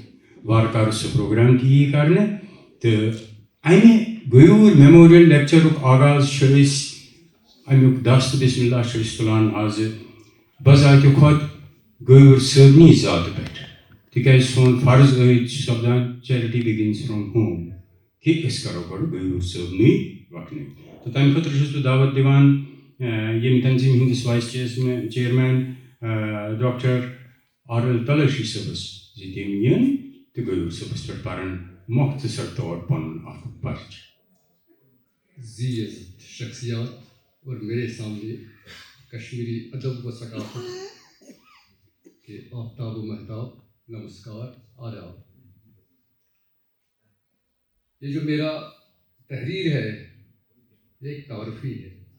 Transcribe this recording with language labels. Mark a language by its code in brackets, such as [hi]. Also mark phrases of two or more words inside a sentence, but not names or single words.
[ks] وارٕ کارٕ سُہ پروگرام تہِ یی کرنہٕ تہٕ اَمہِ غیوٗر میموریل لیکچرُک آغاز چھِ أسۍ اَمیُک دست بسم اللہ چھِ أسۍ تُلان آزٕ بذاتہِ خۄد غیوٗر صٲبنی ذاتہٕ پٮ۪ٹھ، تِکیٛازِ سون فرض عٲید چھُ سپدان [en] charity begins from home, [ks] کہِ أسۍ کرو گۄڈٕ غیوٗر صٲبنٕے وقنٕے. تہٕ تَمہِ خٲطرٕ چھُس بہٕ دعوت دِوان ییٚمہِ تنظیٖم ہٕنٛدِس وایِس چیرمین ڈاکٹر آر ایل تلٲشی صٲبس زِ تِم یِن تہٕ غیوٗر صٲبس پٮ۪ٹھ پرن مختصر طور پنُن اکھ پرچہ. [ur] شخصیات اور میرے سامنے کشمیری ادب و ثقافت کے آفتاب و مہتاب، نمسکار، آداب. یہ جو میرا تحریر ہے یہ ایک تعارفی ہے.